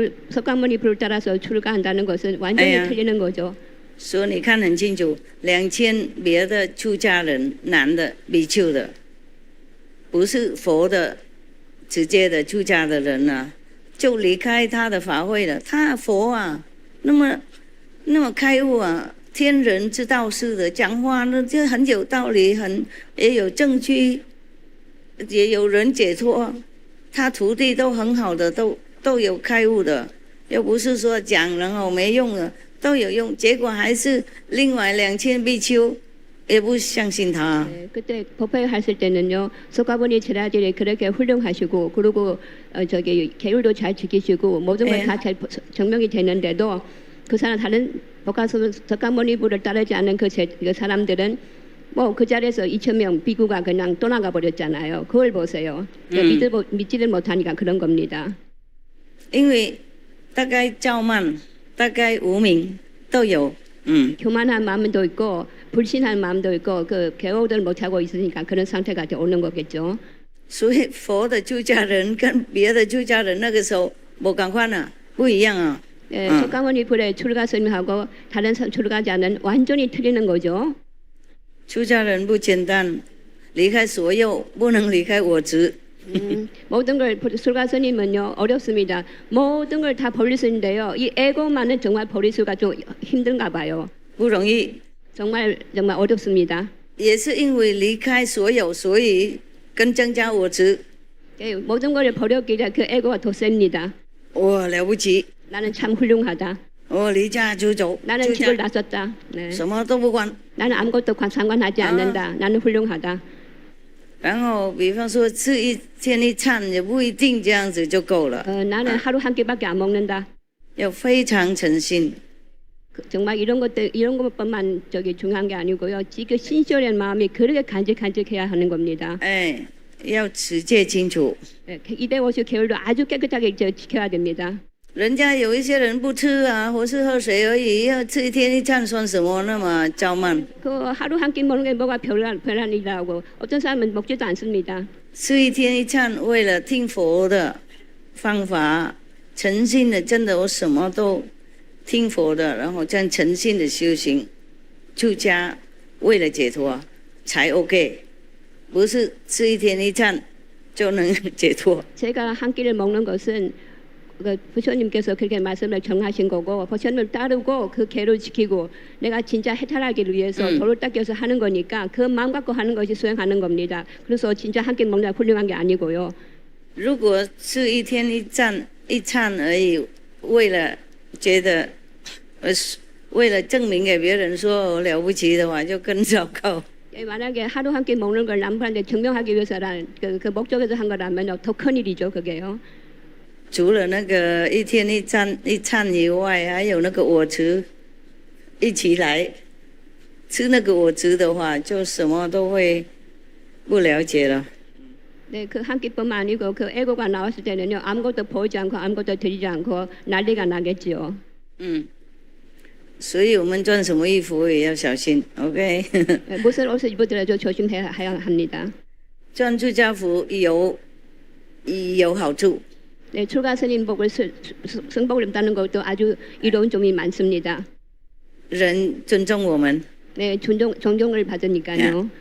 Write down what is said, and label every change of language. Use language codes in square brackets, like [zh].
[ko] 석가모니 불을 따라서 출가한다는 것은 완전히 틀리는 거죠. [zh] 所以你看很清楚，2000别的出家人，男的比丘的，不是佛的直接的出家的人啊，就离开他的法会了。他佛啊，那么开悟啊，天人之道士的讲话呢，就很有道理，也有证据，也有人解脱。他徒弟都很好的，都有开悟的，又不是说讲然后没用的。都有用，结果还是另外2000比丘也不相信他。 [ko] 그때 법회 했을 때는요, 석가모니 제자들이 그렇게 훌륭하시고, 그리고 저기 계율도 잘 지키시고 모든 걸 다 잘 증명이 되는데도 그 사람 다른 석가모니 불을 따르지 않는 그 사람들은 뭐 그 자리에서 2,000명 비구가 그냥 떠나가 버렸잖아요. 그걸 보세요. 믿지를 못하니까 그런 겁니다. [zh] 因为大概骄慢。大概无名都有， [ko] 교만한 마음도 있고 불신한 마음도 있고 그 개호를 못하고 있으니까 그런 상태가 오는 거겠죠. [zh] 所以佛的出家人跟别的出家人那个时候不同款啊，不一样啊。 [ko] 석가모니 불의 출가 스님하고 다른 출가자는 완전히 틀리는 거죠. [zh] 出家人不简单，离开所有，不能离开我执。 [ko] 모든 걸 출가 스님은요 어렵습니다. 모든 걸 다 버릴 수 있는데요. 이 에고만은 정말 버릴 수가 좀 힘든가 봐요. [zh] 不容易。 [ko] 정말 어렵습니다. [zh] 也是因为离开所有，所以更增加我执。 [ko] 모든 걸 버렸기에 그 에고가 더 셉니다. [zh] 我了不起。 [ko] 나는 참 훌륭하다. [zh] 我离家出走。 [ko] 나는 집을 나섰다. 네. [zh] 什么都不管。 [ko] 나는 아무것도 상관하지 않는다. 나는 훌륭하다. [zh] 然后，比方说吃1天1餐也不一定这样子就够了。 [ko] 나는 하루 한 끼밖에 안 먹는다. [zh] 要非常诚心。 [ko] 정말 이런 것뿐만 중요한 게 아니고요. 지금 신실한 마음이 그렇게 간직해야 하는 겁니다. [zh] 哎，要持戒清楚。 [ko] 250 계율도 아주 깨끗하게 지켜야 됩니다. [zh] 人家有一些人不吃啊，或是喝水而已，要吃1天1餐算什么那么骄慢？ [ko] 그 하루 한 끼 먹는 게 뭐가 별난 일이라고 어떤 사람은 먹지도 않습니다. [zh] 吃1天1餐，为了听佛的方法，诚心的，真的我什么都听佛的，然后这样诚心的修行，出家为了解脱才 OK， 不是吃1天1餐就能解脱。 [ko] 제가 한 끼를 먹는 것은 부처님께서 그렇게 말씀을 정하신 거고 부처님을 따르고 그 계를 지키고 내가 진짜 해탈하기를 위해서 도를 닦여서 하는 거니까 그 마음 갖고 하는 것이 수행하는 겁니다. 그래서 진짜 한 끼 먹는 훌륭한 게 아니고요. [zh] 如果吃1天1餐而已，为了觉得为了证明给别人说我了不起的话，就更糟糕。 [ko] 만약에 하루 한 끼 먹는 걸 남한테 증명하기 위해서란 그 목적에서 한 거라면 더 큰 일이죠, 그게요. [zh] 除了那个1天1餐以外，还有那个我执一起来吃那个我执的话，就什么都会不了解了。 [ko] 네, 그 한 끼뿐만 아니고 그 에고가 나왔을 때는요 아무것도 보이지 않고 아무것도 들리지 않고 난리가 나겠지요. [zh] 所以我们穿什么衣服也要小心 ，OK？ [ko] 무슨 옷을 입더라도 조심해야 합니다. [zh] 穿出家服有好处。 [ko] 네, 출가 스님복을 승복을 입다는 것도 아주 이로운 점이 많습니다. [zh] 人尊重我们。 [ko] 네, 존경을 받으니까요.